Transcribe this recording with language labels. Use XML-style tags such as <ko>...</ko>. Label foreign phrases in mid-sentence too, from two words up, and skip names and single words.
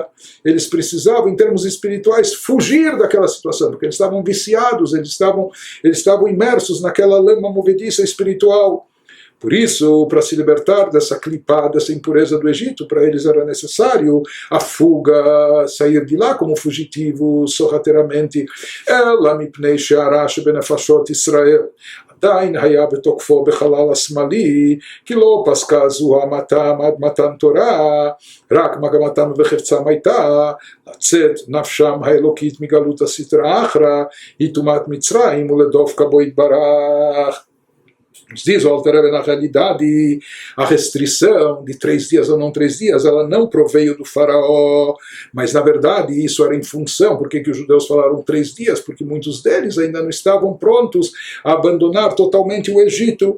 <pt>Eles precisavam, em termos espirituais, fugir daquela situação, porque eles estavam viciados, eles estavam imersos naquela lama movediça espiritual. Por isso, para se libertar dessa clipá, dessa impureza do Egito, para eles era necessário a fuga, sair de lá como fugitivos, sorrateiramente.</pt> <he>אלא מפני שהרע שבנפשות ישראל. עדיין היה בתוקפו בחלל השמאלי, כי לא פסקה זו המתם עד מתן תורה, רק מגמתם וחפצם הייתה לצאת נפשם האלוקית מגלות הסטרא אחרא, היא טומאת מצרים ולדבקה בו יתברך.</he> <pt>Nos diz o Alter Rebbe, na realidade, a restrição de 3 dias ou não 3 dias, ela não proveio do faraó, mas na verdade isso era em função, porque que os judeus falaram 3 dias? Porque muitos deles ainda não estavam prontos a abandonar totalmente o Egito.</pt>